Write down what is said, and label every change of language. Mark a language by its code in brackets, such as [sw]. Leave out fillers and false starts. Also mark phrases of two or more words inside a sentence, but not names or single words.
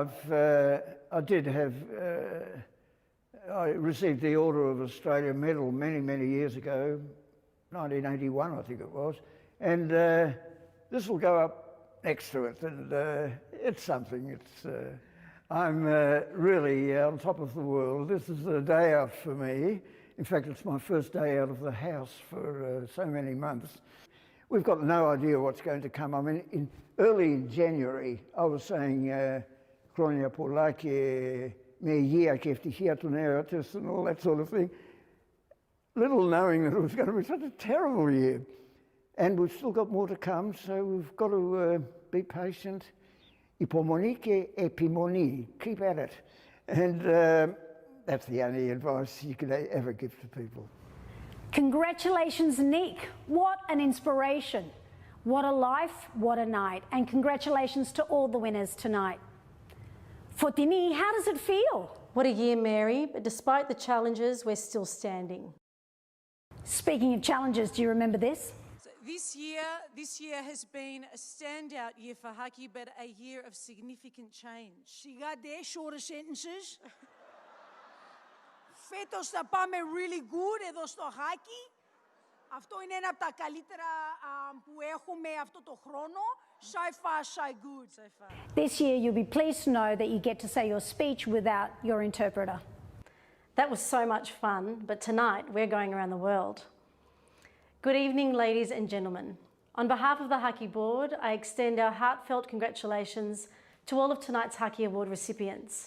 [en] I received the Order of Australia Medal many, many years ago, 1981 I think it was, and this will go up next to it, and it's something. I'm really on top of the world. This is a day out for me. In fact, it's my first day out of the house for so many months. We've got no idea what's going to come. I mean, early in January, I was saying [el] Χρόνια πολλά και με υγεία και ευτυχία του νέου έτους [en] and all that sort of thing, little knowing that it was going to be such a terrible year. And we've still got more to come, so we've got to be patient. [el] Υπομονή και επιμονή. [en] Keep at it. And that's the only advice you can ever give to people. Congratulations, Nick. What an inspiration. What a life, what a night. And congratulations to all the winners tonight. Fotini, how does it feel? What a year, Mary, but despite the challenges, we're still standing. Speaking of challenges, do you remember this? This year has been a standout year for HACCI, but a year of significant change. Σιγάτε, shorter sentences. [el] Φέτος θα πάμε [en] really good [el] εδώ στο HACCI. Αυτό είναι ένα από τα καλύτερα που έχουμε αυτό το χρόνο. [en] So far, so good. So far. This year, you'll be pleased to know that you get to say your speech without your interpreter. That was so much fun, but tonight we're going around the world. Good evening, ladies and gentlemen. On behalf of the HACCI board, I extend our heartfelt congratulations to all of tonight's HACCI Award recipients.